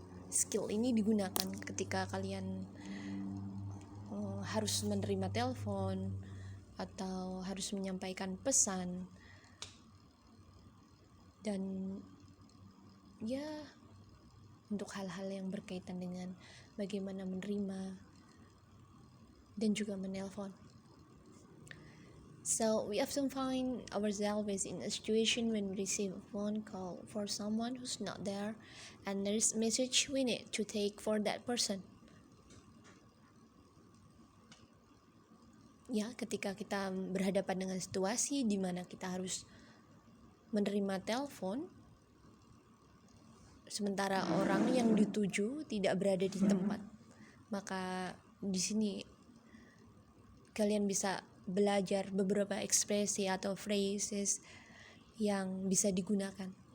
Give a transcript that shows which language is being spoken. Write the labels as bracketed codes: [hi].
[id] Skill ini digunakan ketika kalian harus menerima telepon atau harus menyampaikan pesan, dan ya untuk hal-hal yang berkaitan dengan bagaimana menerima dan juga menelpon. [en] So we often find ourselves in a situation when we receive a phone call for someone who's not there, and there is a message we need to take for that person. [id] Ya, ketika kita berhadapan dengan situasi di mana kita harus menerima telepon, sementara orang yang dituju tidak berada di tempat, maka di sini kalian bisa belajar beberapa ekspresi atau phrases yang bisa digunakan.